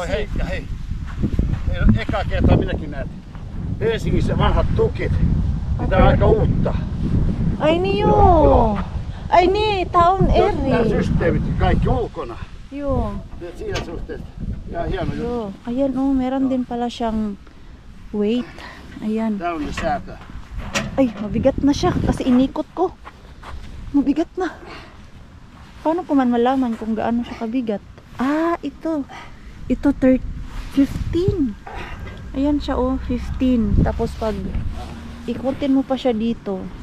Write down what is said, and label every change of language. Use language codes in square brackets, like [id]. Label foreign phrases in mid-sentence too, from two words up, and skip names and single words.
[fi] Joo, hei ja hei. Eka kertaa minäkin näet Helsingissä vanhat tukit. Tää on aika uutta. Ai niin joo. Ai niin, tää on Nämä eri. systeemit kaikki ulkona. Joo. Siinä suhteessa ihan hieno juttu. Joo. [tl] Ayan oh, meron din pala siyang weight. Ayan. [fi] Tää on ne säätö. [tl] Ay, mabigat na siya kasi inikot ko. Mabigat na. Paano ko man malaman kung gaano siya kabigat? Ito. Ito 15. Ayan siya oh, 15. Tapos pag ikutin mo pa siya dito.